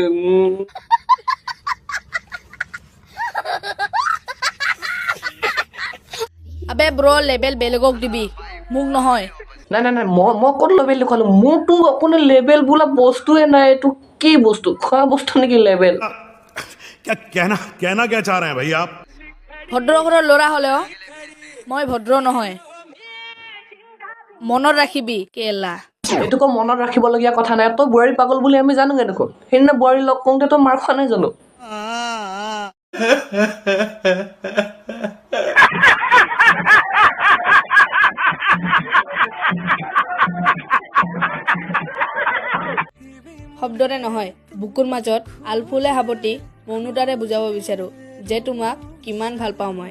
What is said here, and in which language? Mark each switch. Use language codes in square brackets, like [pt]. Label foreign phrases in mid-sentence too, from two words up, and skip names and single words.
[as] আবে ব্ৰ লেবেল বেলেগক দিবি, মোক নহয়। নাই মই ক'ত লেবেল দেখুৱালোঁ? মোৰতো অকণো লেবেল বোলা বস্তুৱে নাই। এইটো কি বস্তু? খোৱা বস্তু নেকি লেবেল? [hi] कहना क्या चाह रहे हैं भाई आप? [as] ভদ্ৰ ঘৰৰ ল'ৰা হ'লেও মই ভদ্ৰ নহয়, মনত ৰাখিবি কেলা। এইটোকো মনত ৰাখিবলগীয়া কথা নাই। তই বোৱাৰী পাগল বুলি আমি জানোগে দেখোন। সেইদিনা বোৱাৰী লগ কৰোঁতে তই মাৰ খোৱা নাই জানো? শব্দৰে নহয়, বুকুৰ মাজত আলফুলে সাৱটি মৌনতাৰে বুজাব বিচাৰোঁ যে তোমাক কিমান ভাল পাওঁ মই।